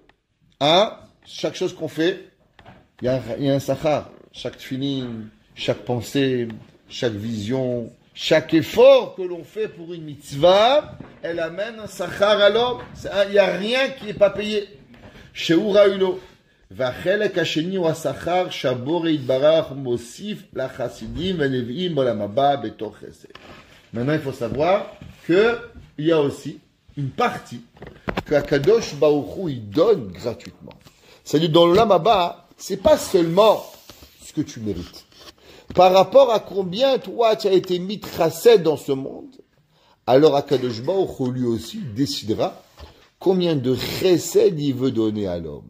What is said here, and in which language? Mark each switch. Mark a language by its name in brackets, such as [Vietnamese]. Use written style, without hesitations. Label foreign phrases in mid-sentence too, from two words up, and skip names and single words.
[French] Chaque chose qu'on fait, il y a un sachar. Chaque tefillin, chaque pensée, chaque vision, chaque effort que l'on fait pour une mitzvah, elle amène un sachar à l'homme. Il n'y a rien qui n'est pas payé. Sheura ulo. [Hebrew] והחלק השני הוא השכר שהבורא יתברך מוסיף לחסידים ולנביאים בעולם הבא בתוך חסד. [French] Maintenant, il faut savoir que il y a aussi une partie que [Hebrew] הקדוש ברוך הוא, [French] il donne gratuitement. C'est-à-dire, dans l' [Hebrew] עולם הבא, [French] c'est pas seulement ce que tu mérites. Par rapport à combien toi tu as été mis tracé dans ce monde, alors [Hebrew] הקדוש ברוך הוא [French] lui aussi décidera combien de chesed il veut donner à l'homme.